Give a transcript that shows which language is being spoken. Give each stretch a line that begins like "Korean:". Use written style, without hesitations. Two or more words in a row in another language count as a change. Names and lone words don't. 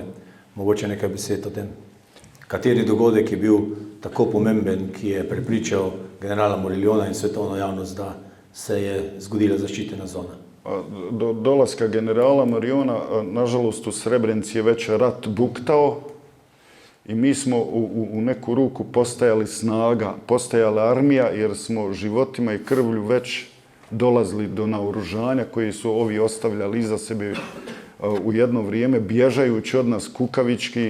Slovenian: Mogoče nekaj besed o tem. Kateri dogodek je bil tako pomemben, ki je prepričal generala Morillona in svetovno javnost, da se je zgodila zaščitena zona?
Bosnian: Do dolaska generala Morillona, nažalost, u Srebrenici je već rat buktao i mi smo u neku ruku postajali snaga, postajala armija, jer smo životima i krvlju već dolazili do naoružanja koje su ovi ostavljali iza sebe u jedno vrijeme, bježajući od nas kukavički.